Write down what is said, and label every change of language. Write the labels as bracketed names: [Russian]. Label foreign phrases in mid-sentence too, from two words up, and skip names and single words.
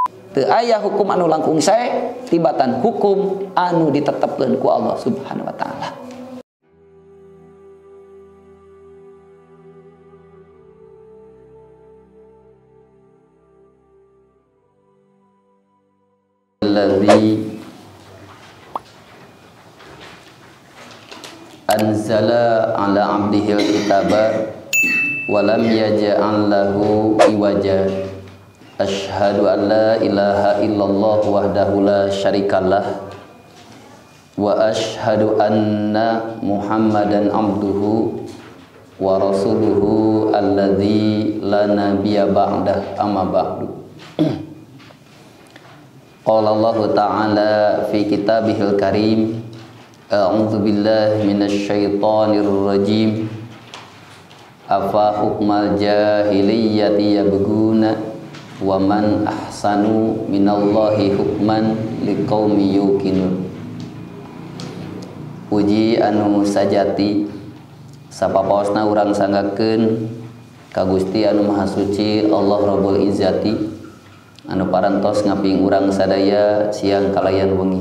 [Sundanese] Teu aya hukum anu langkung sae tibatan hukum anu ditetepkeun ku Allah [Arabic] سبحانه وتعالى. الذي أنزل على عبده الكتاب ولم يجعل له عوجا. أشهد أن لا إله إلا الله وحده لا شريك له وأشهد أن محمدا عبده ورسوله الذي لا نبي بعده أما بعد. قال الله تعالى في كتابه الكريم أعوذ بالله من الشيطان الرجيم. أفحكم الجاهلية يبغون ومن أحسن من الله حكما لقوم يوقنون. [Sundanese] Puji anu sajati sapapaosna urang sanggakeun ka Gusti anu Maha Suci Allah [Arabic] رب العزة [Sundanese] anu parantos ngaping urang sadaya siang kalayan wengi.